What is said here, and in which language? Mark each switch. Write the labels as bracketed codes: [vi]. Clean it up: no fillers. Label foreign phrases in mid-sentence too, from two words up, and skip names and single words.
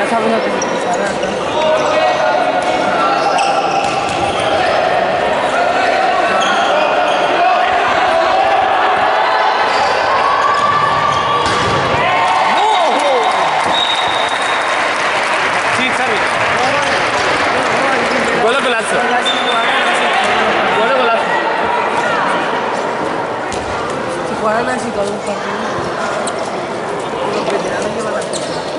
[es] dijo que se cruzara tanto. [it] Sì, sai. Quello con l'altro. Quello con l'altro. [es] Si jugaran así todo un partido, los veteranos llevan la cosa.